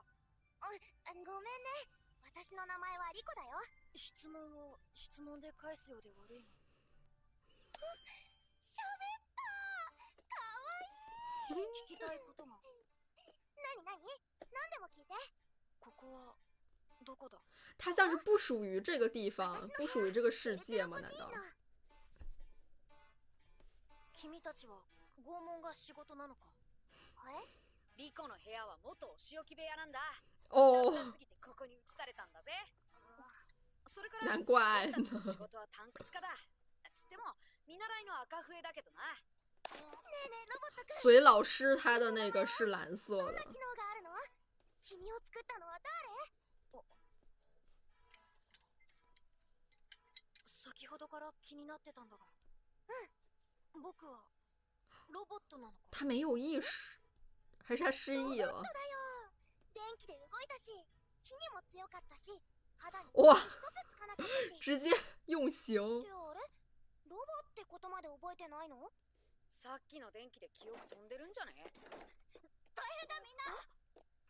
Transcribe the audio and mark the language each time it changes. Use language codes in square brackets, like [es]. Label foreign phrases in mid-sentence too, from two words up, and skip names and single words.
[ja] ごめんね。私の名前はリコだよ。質問を質問で返すようで悪いの。しゃべった。かわいい。聞きたいことが。何何でも聞いて。ここはどこだ？ [zh] 他像是不属于这个地方，不属于这个世界吗？难道？ [ja] 君たちは拷問が仕事なのか？リコの部屋は元お仕置き部屋なんだ。 [zh] 哦， [ja] すぎてここに移されたんだぜ。それから [zh] 难怪 [ja] 俺たちの仕 [zh] 呢。 [ja] 事はtankつかだ。つっても見習いの赤笛だけどな。ねえねえロボットくん。 [zh] 所以老师他的那个是蓝色的。 [ja] どんな機能があるの？君を作ったのは誰？先ほどから気になってたんだが。僕はロボットなのか？ [zh] 他没有意识，还是他失忆了？ [ja] だよ。電気で動いたし、火にも強かったし、肌に [zh] 哇， [ja] 一つつかなかったし。 [zh] 直接用刑。 [ja] ってあれ？ロボってことまで覚えてないの？さっきの電気で記憶飛んでるんじゃね？大変だみんな。